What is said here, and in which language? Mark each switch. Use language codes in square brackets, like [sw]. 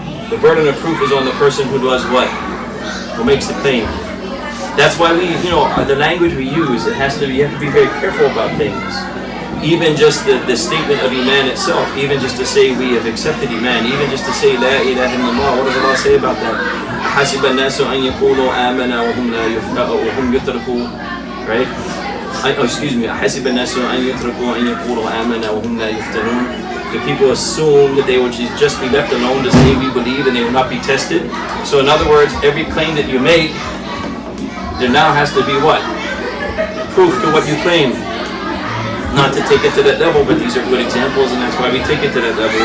[en] The burden of proof is on the person who does what? Who makes the claim. That's why we, the language we use, you have to be very careful about things. Even just the statement of Iman itself, even just to say we have accepted Iman, even just to say La ilaha illallah, what does Allah say about that? [ar] أحسب الناس أن يقولوا آمنا وهم يتركوا, [en] right? Excuse me. [ar] أحسب الناس أن يتركوا أن يقولوا آمنا وهم لا يفتنون. [en] Do people assume that they will just be left alone to say we believe and they will not be tested? So in other words, every claim that you make, there now has to be what? Proof to what you claim. Not to take it to that level, but these are good examples, and that's why we take it to that level.